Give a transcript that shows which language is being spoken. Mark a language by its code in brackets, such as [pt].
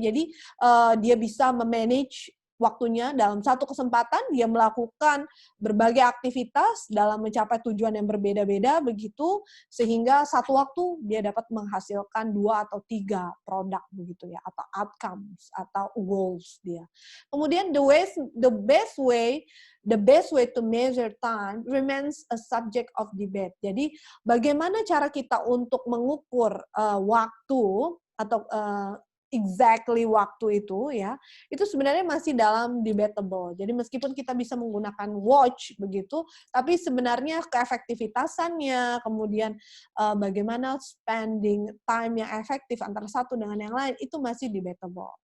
[id] Jadi dia bisa memanage waktunya dalam satu kesempatan, dia melakukan berbagai aktivitas dalam mencapai tujuan yang berbeda-beda begitu, sehingga satu waktu dia dapat menghasilkan 2 atau 3 produk begitu ya, atau outcomes atau goals dia. Kemudian [en] the best way to measure time remains a subject of debate. [id] Jadi bagaimana cara kita untuk mengukur waktu atau exactly waktu itu ya, itu sebenarnya masih dalam debatable. Jadi meskipun kita bisa menggunakan watch begitu, tapi sebenarnya keefektivitasannya, kemudian bagaimana spending time yang efektif antara satu dengan yang lain itu masih debatable.